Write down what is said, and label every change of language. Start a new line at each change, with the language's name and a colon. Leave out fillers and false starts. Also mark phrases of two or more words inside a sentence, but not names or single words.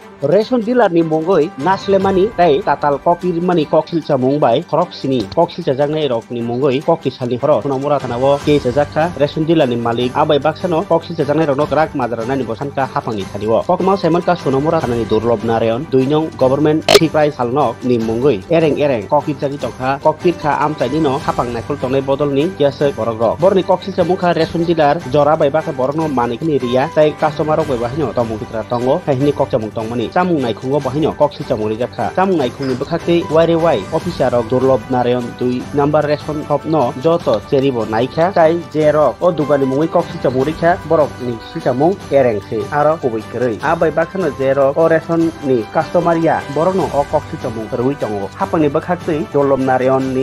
English: ration dealer
Kok Borok: ni mongoi naslemani tai tatal kokir mani koksilcha mongbai khoroksini koksilcha jangnai rok ni mongoi kokisali horo sonamura thanao ke jakha
English: ration dealer
Kok Borok: ni malik abai baksano koksilcha jangnai rok rak majarani bosanka hapangni thaniwo kokma semanka sonamura thanani durlob narayon 2 nong government thiprai salnok ni mongoi ereng kokilchani tongkha kokirkha amchaini no hapang naikol tongnai bodolni kiase borok borni koksilcha mongkha
English: ration dealer
Kok Borok: jora bai baka borno manikni riya tai customer rok bai bahino tomung pitra tongo haini kokchamung tongmani chamung naikhungo bahino koksilcha mori jakha chamung naikhungni bkhakti wai officer rok durlob narayon 2 number
English: ration shop
Kok Borok: no joto cheribo naikha tai jerok o dugani mungoi koksilcha morikha borok ni silchamung erengse aro kubui krei abai bakhano jerok o রেশন ni customer ya borokno o koksilcha mung rui tongo hapangni bkhakti durlob narayon ni